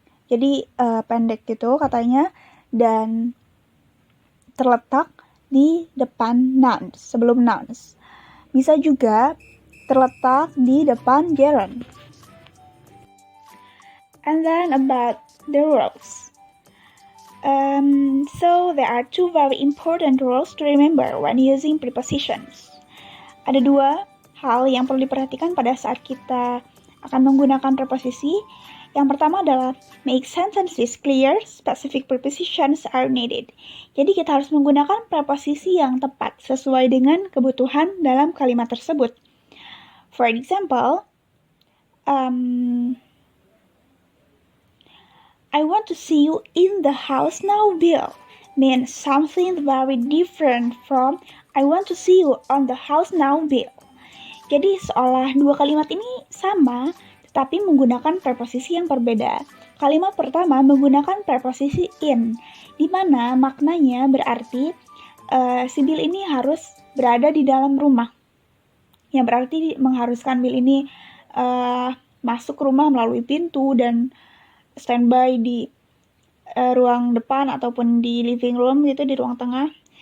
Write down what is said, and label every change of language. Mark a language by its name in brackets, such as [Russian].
[Indonesian] Jadi pendek gitu katanya dan terletak di depan nouns, sebelum nouns. Bisa juga terletak di depan gerund. [English] And then about the rules. So there are two very important rules to remember when using prepositions. [Indonesian] Ada dua hal yang perlu diperhatikan pada saat kita akan menggunakan preposisi. Yang pertama adalah [English] make sentences clear, specific prepositions are needed. [Indonesian] Jadi kita harus menggunakan preposisi yang tepat sesuai dengan kebutuhan dalam kalimat tersebut. [English] For example, I want to see you in the house now, Bill, means something very different from I want to see you on the house now, Bill. [Indonesian] Jadi seolah dua kalimat ini sama, tetapi menggunakan preposisi yang berbeda. Kalimat pertama menggunakan preposisi in, di mana maknanya berarti si Bill ini harus berada di dalam rumah. Yang berarti mengharuskan Bill ini masuk rumah melalui pintu dan standby di ruang depan ataupun di living room gitu, di ruang tengah.